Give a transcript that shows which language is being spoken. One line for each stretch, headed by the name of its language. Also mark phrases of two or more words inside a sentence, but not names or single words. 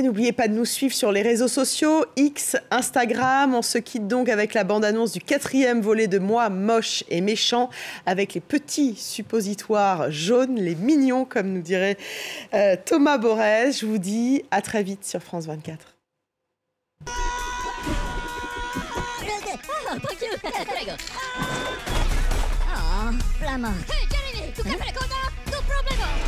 French: N'oubliez pas de nous suivre sur les réseaux sociaux, X, Instagram. On se quitte donc avec la bande-annonce du 4e volet de Moi, moche et méchant, avec les petits suppositoires jaunes, les mignons, comme nous dirait Thomas Borès. Je vous dis à très vite sur France 24. Flama.
Italian: Hey, Jeremy, tu capire cosa? No problema.